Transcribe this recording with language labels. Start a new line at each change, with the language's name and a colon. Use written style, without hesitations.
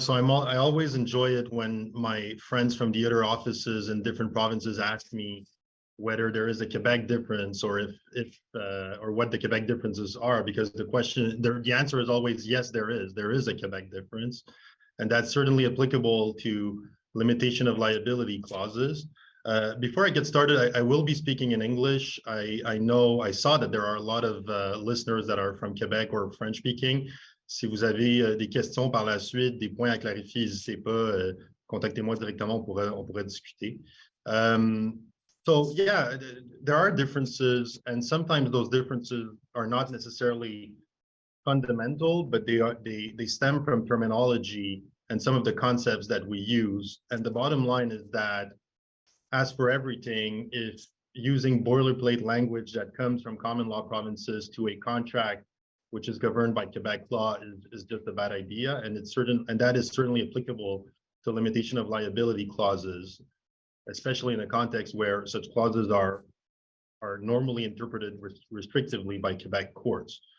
English: So I always enjoy it when my friends from the other offices in different provinces ask me whether there is a Quebec difference, or or what the Quebec differences are, because the answer is always yes, there is a Quebec difference, and that's certainly applicable to limitation of liability clauses. Before I get started, I will be speaking in English. I saw that there are a lot of listeners that are from Quebec or French speaking.
French: Si vous avez des questions par la suite, des points à clarifier, n'hésitez pas, contactez-moi directement, on pourrait discuter.
English: So yeah, there are differences, and sometimes those differences are not necessarily fundamental, but they stem from terminology and some of the concepts that we use. And the bottom line is that, as for everything, if using boilerplate language that comes from common law provinces to a contract which is governed by Quebec law is just a bad idea, and that is certainly applicable to limitation of liability clauses, especially in a context where such clauses are normally interpreted restrictively by Quebec courts.